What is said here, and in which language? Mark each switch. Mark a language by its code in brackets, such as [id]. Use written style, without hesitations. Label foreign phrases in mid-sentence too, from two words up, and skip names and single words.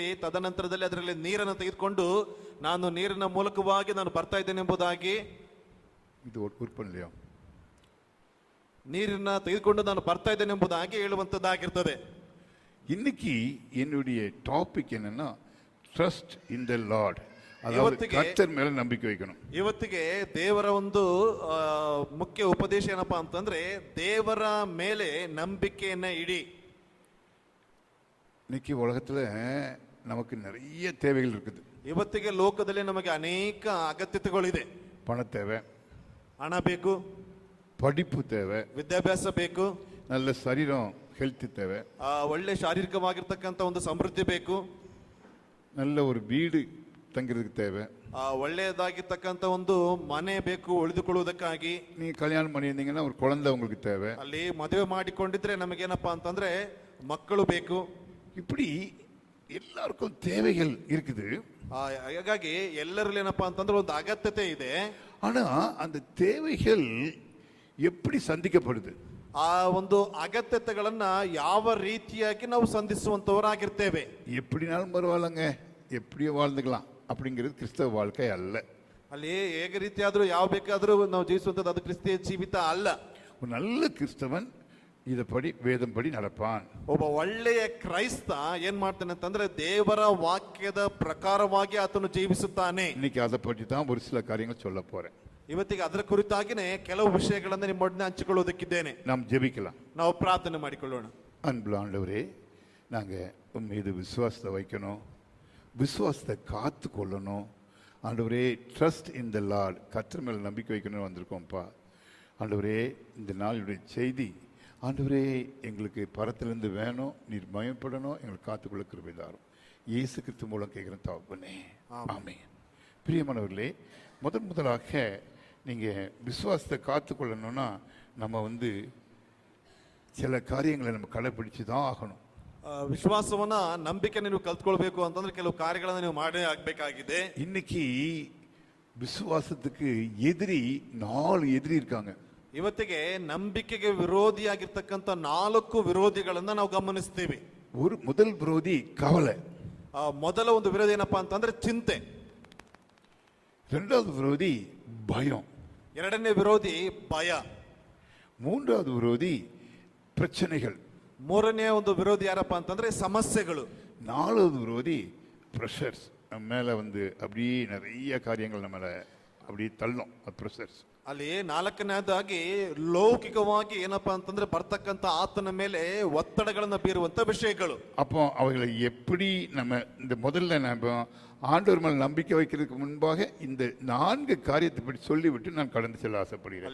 [kn] ತದನಂತರದಲ್ಲಿ ಅದರಲ್ಲಿ ನೀರನ್ನು ತೆಗೆದುಕೊಂಡು ನಾನು ನೀರಿನ ಮೂಲಕವಾಗಿ ನಾನು ಬರ್ತಾ ಇದ್ದೇನೆ ಎಂಬುದಾಗಿ, ಇದು ಉತ್ಪನ್ನலையா, ನೀರನ್ನ ತೆಗೆದುಕೊಂಡು ನಾನು ಬರ್ತಾ ಇದ್ದೇನೆ ಎಂಬುದಾಗಿ ಹೇಳುವಂತದ್ದಾಗಿರ್ತದೆ. [ta] இன்னைக்கு என்னுடைய டாபிக் என்னன்னா [en] trust in the Lord. [ta] அதாவது கர்த்தர் மேல நம்பிக்கை வைக்கணும். [kn] ಇವತ್ತಿಗೆ ದೇವರ ಒಂದು ಮುಖ್ಯ ಉಪದೇಶ ಏನಪ್ಪಾ ಅಂತಂದ್ರೆ ದೇವರ ಮೇಲೆ ನಂಬಿಕೆಯನ್ನ ಇಡಿ. [ta] இன்னைக்கு உலகத்துல நமக்கு நிறைய தேவைகள் இருக்குது. [kn] ಇವತ್ತಿಗೆ ಲೋಕದಲ್ಲಿ ನಮಗೆ ಅನೇಕ ಅಗತ್ಯತೆಗಳಿದೆ. [ta] பண தேவை, [kn] ಹಣ ಬೇಕು, [ta] படிப்பு தேவை, [kn] ವಿದ್ಯಾಭ್ಯಾಸ ಬೇಕು, [ta] நல்ல சரீரம் ஹெல்த் தேவை, [kn] ಒಳ್ಳೆ ಶಾರೀರಿಕವಾಗಿರ್ತಕ್ಕಂಥ ಒಂದು ಸಮೃದ್ಧಿ ಬೇಕು, [ta] நல்ல ஒரு வீடு தங்கிறதுக்கு தேவை, [kn] ಒಳ್ಳೆಯದಾಗಿರ್ತಕ್ಕಂಥ ಒಂದು ಮನೆ ಬೇಕು ಉಳಿದುಕೊಳ್ಳುವುದಕ್ಕಾಗಿ. [ta] நீங்கள் கல்யாணம் பண்ணியிருந்தீங்கன்னா ஒரு குழந்தை உங்களுக்கு தேவை. [kn] ಅಲ್ಲಿ ಮದುವೆ ಮಾಡಿಕೊಂಡಿದ್ರೆ ನಮಗೇನಪ್ಪಾ ಅಂತಂದ್ರೆ ಮಕ್ಕಳು ಬೇಕು. [ta] இப்படி எல்லாருக்கும் தேவைகள் இருக்குது. [kn] ಹಾಗಾಗಿ ಎಲ್ಲರಲ್ಲಿ ಏನಪ್ಪಾ ಅಂತಂದ್ರೆ ಒಂದು ಅಗತ್ಯತೆ ಇದೆ. [ta] ஆனா அந்த தேவைகள் எப்படி சந்திக்கப்படுது? [kn] ಆ ಒಂದು ಅಗತ್ಯತೆಗಳನ್ನ ಯಾವ ರೀತಿಯಾಗಿ ನಾವು ಸಂಧಿಸುವಂತವರಾಗಿರ್ತೇವೆ. [ta] எப்படினாலும் பரவாயில்லங்க, எப்படியோ வாழ்ந்துக்கலாம் அப்படிங்கிறது கிறிஸ்தவ வாழ்க்கை அல்ல. [kn] ಅಲ್ಲಿ ಹೇಗೆ ರೀತಿಯಾದ್ರೂ ಯಾವ ಬೇಕಾದ್ರೂ ನಾವು ಜೀವಿಸುವಂತದ್ದು ಅದು ಕ್ರಿಸ್ತಿಯ ಜೀವಿತ ಅಲ್ಲ. [ta] ஒரு நல்ல கிறிஸ்தவன் இதப்படி வேதம் படி நடப்பான். [kn] ಒಬ್ಬ ಒಳ್ಳೆಯ ಕ್ರೈಸ್ತ ಏನ್ ಮಾಡ್ತಾನೆ ಅಂತಂದ್ರೆ ದೇವರ ವಾಕ್ಯದ ಪ್ರಕಾರವಾಗಿ ಆತನು ಜೀವಿಸುತ್ತಾನೆ. [ta] இன்னைக்கு அதை பற்றி தான் ஒரு சில காரியங்கள் சொல்ல போறேன். [kn] ಇವತ್ತಿಗೆ ಅದರ ಕುರಿತಾಗಿನೇ ಕೆಲವು ವಿಷಯಗಳನ್ನು ನಿಮ್ಮೊಡನೆ ಹಂಚಿಕೊಳ್ಳುವುದಕ್ಕಿದ್ದೇನೆ. [ta] நாம் ஜெபிக்கலாம். [kn] ನಾವು ಪ್ರಾರ್ಥನೆ ಮಾಡಿಕೊಳ್ಳೋಣ. [ta] அன்புள்ள ஆண்டவரே, நாங்கள் உன் மீது விசுவாசத்தை வைக்கணும், விசுவாசத்தை காத்து கொள்ளணும். ஆண்டவரே, [en] trust in the Lord, [ta] கர்த்தர் மேல் நம்பிக்கை வைக்கணும்னு வந்திருக்கோம்ப்பா. ஆண்டவரே, இந்த நாளுடைய செய்தி ஆண்டவரே எங்களுக்கு பரத்திலிருந்து வேணும், நீர் பயப்படணும், எங்களுக்கு காத்துக்கொள்ள கிருபை தாரும். இயேசு கிறிஸ்து மூலம் கேட்குறேன் தகப்பனே, ஆமென். பிரியமானவர்களே, முதலாக நீங்கள் விசுவாசத்தை காத்துக்கொள்ளணும்னா நம்ம சில காரியங்களை நம்ம கடைப்பிடிச்சு தான் ஆகணும். [kn] ವಿಶ್ವಾಸವನ್ನ ನಂಬಿಕೆ ನೀವು ಕಲ್ತ್ಕೊಳ್ಬೇಕು ಅಂತಂದ್ರೆ ಕೆಲವು ಕಾರ್ಯಗಳನ್ನ ನೀವು ಮಾಡೇ ಆಗ್ಬೇಕಾಗಿದೆ. [ta] இன்னைக்கு விசுவாசத்துக்கு எதிரி 4 எதிரி இருக்காங்க. [kn] ಇವತ್ತಿಗೆ ನಂಬಿಕೆಗೆ ವಿರೋಧಿಯಾಗಿರ್ತಕ್ಕಂಥ 4 ವಿರೋಧಿಗಳನ್ನ ನಾವು ಗಮನಿಸ್ತೀವಿ. [ta] முதல் விரோதி கவலை. [kn] ಮೊದಲ ಒಂದು ವಿರೋಧಿ ಏನಪ್ಪಾ ಅಂತಂದ್ರೆ ಚಿಂತೆ. [ta] இரண்டாவது விரோதி பயம். [kn] ಎರಡನೇ ವಿರೋಧಿ ಭಯ. [ta] மூன்றாவது விரோதி பிரச்சனைகள். [kn] ಮೂರನೇ ಒಂದು ವಿರೋಧಿ ಯಾರಪ್ಪ ಅಂತಂದ್ರೆ ಸಮಸ್ಯೆಗಳು. [ta] நாலாவது விரோதி ப்ரெஷர்ஸ். நம்ம மேல அப்படியே நிறைய காரியங்கள் நம்ம அப்படியே தள்ளும், அது ப்ரெஷர்ஸ். [kn] ಅಲ್ಲಿ ನಾಲ್ಕನೇದಾಗಿ ಲೌಕಿಕವಾಗಿ ಏನಪ್ಪಾ ಅಂತಂದ್ರೆ ಬರ್ತಕ್ಕಂಥ ಆತನ ಮೇಲೆ ಒತ್ತಡಗಳನ್ನ ಬೀರುವಂತ ವಿಷಯಗಳು. [ta] அப்போ அவைகளை எப்படி நம்ம இந்த முதல்ல நம்ம ஆண்டவர் மேல் நம்பிக்கை வைக்கிறதுக்கு முன்பாக இந்த 4 காரியத்தை பற்றி சொல்லிவிட்டு நான் கடந்து செல்ல ஆசைப்படுகிறேன்.